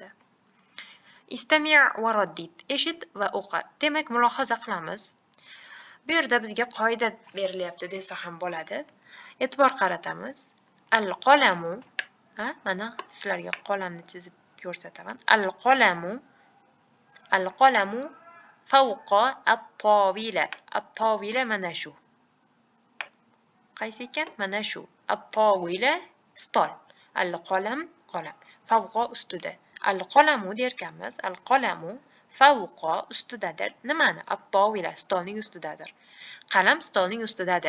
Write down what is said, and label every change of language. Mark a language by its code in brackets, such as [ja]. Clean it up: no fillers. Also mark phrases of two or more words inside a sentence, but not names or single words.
[ar] استمع وردد. [uz] Eshit va o'qi. Demak, mulohaza qilamiz. Bu yerda bizga qoida berilyapti desa ham bo'ladi. E'tibor qaratamiz. Al-qalamu. Mana sizlarga qolamni chizib ko'rsataman. Al-qalamu. [ar] القلم فوق الطاولة. [uz] At-tawila mana shu. Qaysi ekan? Mana shu. At-tawila stol. Al-qalam qalam. Fawqa ustida. Al-qalamu derkanmiz. [ar] القلم فوق [uz] ustidadir. Nimani? At-tawila stolning ustidadir. Qalam stolning ustidadir.